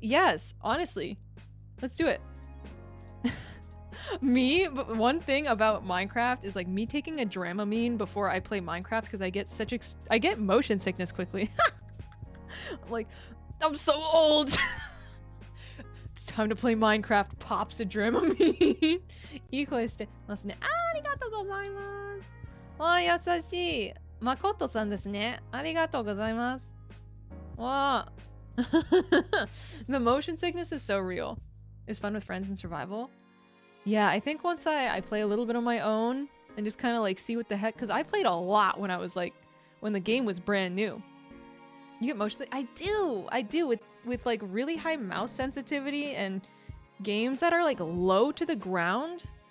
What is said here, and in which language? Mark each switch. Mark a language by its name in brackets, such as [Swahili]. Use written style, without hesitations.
[English] Yes, honestly, let's do it. But one thing about Minecraft is like me taking a Dramamine before I play Minecraft because I get I get motion sickness quickly. I'm like, I'm so old. It's time to play Minecraft. Pops a Dramamine. [Japanese] いい声してますね。ありがとうございます。わあ、優しい。まことさんですね。ありがとうございます。わあ。 [English] The motion sickness is so real. It's fun with friends in survival. Yeah, I think once I play a little bit on my own and just kind of like see what the heck, because I played a lot when I was like, when the game was brand new. You get motion sick? I do with like really high mouse sensitivity and games that are like low to the ground.